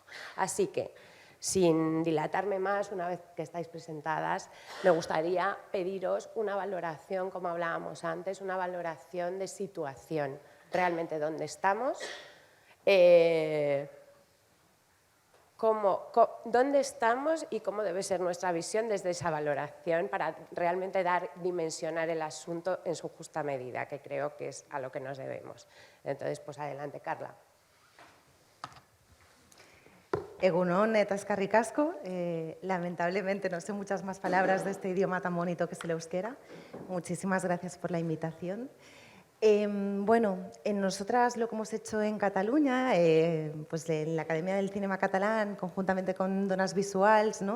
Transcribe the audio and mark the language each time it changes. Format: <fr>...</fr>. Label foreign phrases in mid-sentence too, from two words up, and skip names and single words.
<es>Así que, sin dilatarme más, una vez que estáis presentadas, me gustaría pediros una valoración, como hablábamos antes, una valoración de situación, realmente dónde estamos, dónde estamos y cómo debe ser nuestra visión desde esa valoración para realmente dimensionar el asunto en su justa medida, que creo que es a lo que nos debemos. Entonces, pues adelante, Carla.</es> <eu>Egunon eta eskerrik asko.</eu> <es>Lamentablemente no sé muchas más palabras de este idioma tan bonito que es el euskera. Muchísimas gracias por la invitación. Bueno, nosotras lo que hemos hecho en Cataluña, pues en la Academia del Cinema Catalán, conjuntamente con Donas Visuals, ¿no?</es>